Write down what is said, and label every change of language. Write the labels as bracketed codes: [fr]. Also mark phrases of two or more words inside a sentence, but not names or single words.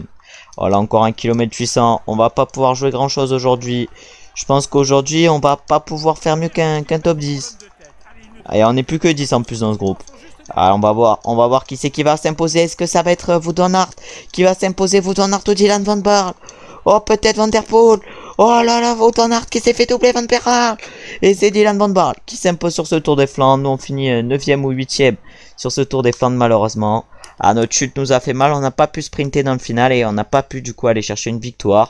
[fr] Voilà, encore 1 km 800. On va pas pouvoir jouer grand chose aujourd'hui. Je pense qu'aujourd'hui on va pas pouvoir faire mieux qu'un top 10. Et on est plus que 10 en plus dans ce groupe. Alors on va voir qui c'est qui va s'imposer. Est-ce que ça va être Wout van Aert qui va s'imposer? Wout van Aert ou Dylan van Baarle? Oh peut-être Van Der Poel. Oh là là, Wout van Aert qui s'est fait doubler Van Baarle. Et c'est Dylan van Baarle qui s'impose sur ce Tour des Flandres. Nous on finit 9e ou 8e sur ce Tour des Flandres malheureusement. Ah, notre chute nous a fait mal, on n'a pas pu sprinter dans le final et on n'a pas pu du coup aller chercher une victoire.